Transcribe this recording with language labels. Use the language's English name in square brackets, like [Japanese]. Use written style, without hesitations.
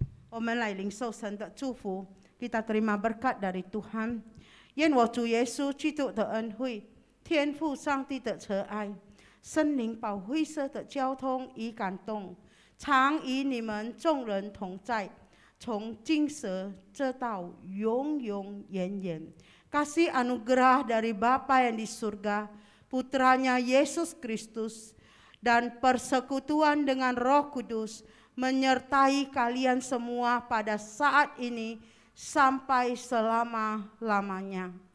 [Chinese] 我们来领受神的祝福， [Indonesian] kita terima berkat dari Tuhan。 [Chinese] 愿我主耶稣基督的恩惠、天父上帝的慈爱、圣灵保惠师的交通与感动，常与你们众人同在，从今时直到永永远远。 [Indonesian] Kasih anugerah dari Bapa yang di surga, Putranya Yesus Kristus, dan persekutuan dengan Roh Kudus menyertai kalian semua pada saat ini sampai selama-lamanya.